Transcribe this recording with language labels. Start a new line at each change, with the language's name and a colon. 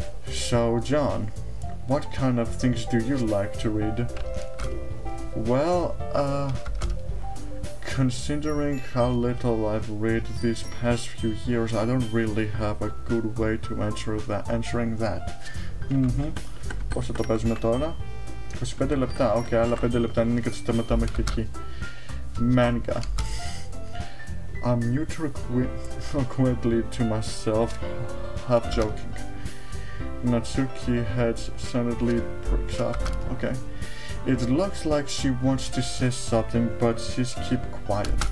English: So, John, what kind of things do you like to read? Well, considering how little I've read these past few years, I don't really have a good way to answering that.
Greek: Πόσο το παίζουμε τώρα? 25 λεπτά, okay, άλλα 5 λεπτά είναι και το σταματάμε και εκεί. Manga.
English: I mutter quietly to myself, half joking. Natsuki's head suddenly perks up. Okay. It looks like she wants to say something, but she's keep quiet.